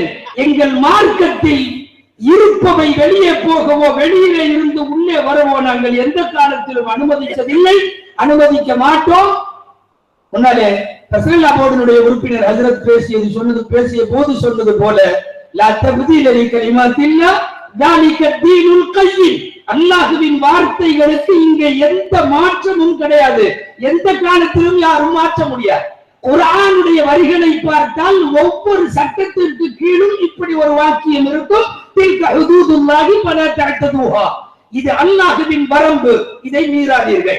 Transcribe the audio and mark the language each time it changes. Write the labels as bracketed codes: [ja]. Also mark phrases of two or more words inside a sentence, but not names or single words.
[ta] எங்கள் மார்க்கத்தில் இருப்பவை வெளியே போகவோ வெளியிலே இருந்து உள்ளே வரவோ நாங்கள் எந்த காலத்திலும் அனுமதித்ததில்லை, அனுமதிக்க மாட்டோம். முன்னாலே தஸ்லீலா போர்டினுடைய உறுப்பினர் ஹஜ்ரத் பேசிய போது சொன்னது போல, [ar] لا تبديل لكلمات الله ذلك الدين القيم. [ta] அல்லாஹ்வின் வார்த்தைகளுக்கு இங்கே எந்த மாற்றமும் கிடையாது. எந்த காலத்திலும் யாரும் மாற்ற முடியாது. குர்ஆனுடைய வரிகளை பார்த்தால் ஒவ்வொரு சட்டத்திற்கு கீழும் இப்படி ஒரு வாக்கியம் இருக்கும். இது அல்லாஹ்வின் வரம்பு, இதை மீறாதீர்கள்.